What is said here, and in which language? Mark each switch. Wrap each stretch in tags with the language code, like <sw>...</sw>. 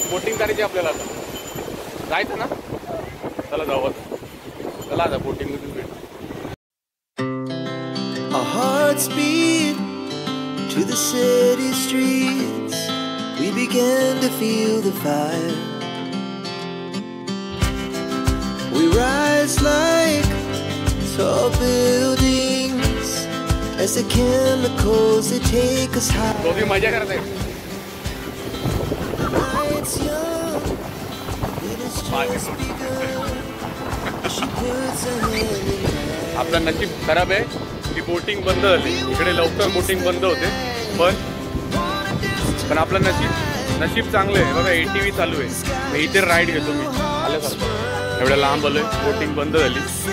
<mr>Boating करायची आपल्याला. आता जायचं ना? चला जाऊ. चला आता बोटिंग मधून भेटू.</mr> <en>our hearts beat to the city streets. We began to feel the fire. We rise like tall buildings as the chemicals they take us high.</en> <mr>दोघी मजा करत आहे.</mr> <en>Night's young, it has just begun. She puts her hand in mine.</en> <mr>आपलं नशीब खराब आहे की boating बंद झाली. इकडे लवकर बोटिंग बंद होते, पण आपलं नशीब चांगलं आहे. बघा ATV चालू आहे. मी इथे राईड घेतो मी आल्यासारखं. एवढ्या लांब आलोय, बोटिंग बंद झाली.</mr>